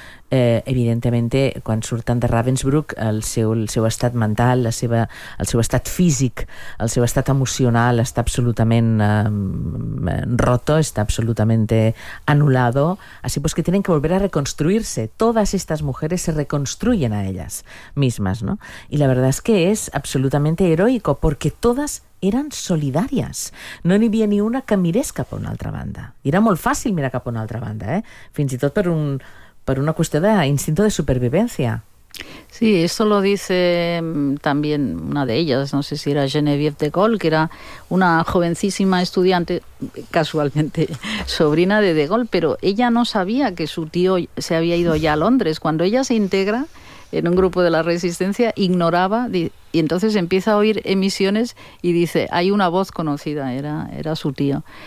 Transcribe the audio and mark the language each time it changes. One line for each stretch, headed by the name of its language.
Catalan: Evidentemente, quan surten de Ravensbrück, el seu estat mental, el seu estat físic, el seu estat emocional està absolutament roto, està absolutament anulado,
Spanish: así pues que tienen que volver a reconstruirse. Todas estas mujeres se reconstruyen a ellas mismas, ¿no? Y la verdad es que es absolutamente heroico, porque todas
Catalan: eren solidàries. No n'hi havia ni una que mirés cap a una altra banda. Era molt fàcil mirar cap a una altra banda, ¿eh? Fins i tot per una qüestió d'instinto de supervivència.
Spanish: Sí, esto lo dice también una de ellas, no sé si era Geneviève de Gaulle, que era una jovencísima estudiante, casualmente sobrina de Gaulle, pero ella no sabía que su tío se había ido ya a Londres. Cuando ella se integra en un grupo de la resistencia, ignoraba, y entonces empieza a oír emisiones y dice, hay una voz conocida, era su tío.